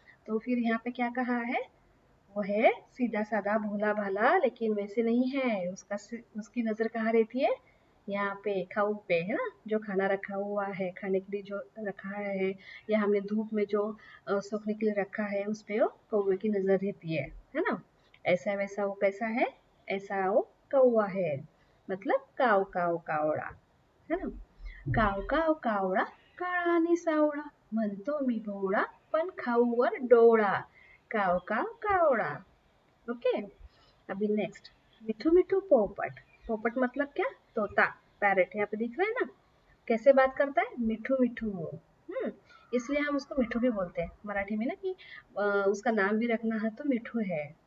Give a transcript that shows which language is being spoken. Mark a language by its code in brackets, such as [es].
[hi] तो फिर यहाँ पे क्या कहा है, वो है सीधा साधा भोला भाला, लेकिन वैसे नहीं है, उसकी नजर कहाँ रहती है, यहाँ पे खाऊ पे, है ना, जो खाना रखा हुआ है, खाने के लिए जो रखा है, या हमने धूप में जो सूखने के लिए रखा है, उस पे वो कौवे की नजर रहती है ना। ऐसा वैसा वो कैसा है, ऐसा वो कौवा है, मतलब काव काव कावड़ा, है ना। [mr] काव काव कावळा काळा आणि सावळा, म्हणतो मी भोळा पण खाऊवर डोळा, काव काव कावड़ा। [hi] ओके, अभी नेक्स्ट, मिठू मिठू पोपट, पोपट मतलब क्या, तोता, पैरेट, यहाँ पे दिख रहा है ना, कैसे बात करता है, मिठू मिठू। इसलिए हम उसको मिठू भी बोलते हैं मराठी में ना, कि उसका नाम भी रखना है तो मिठू है।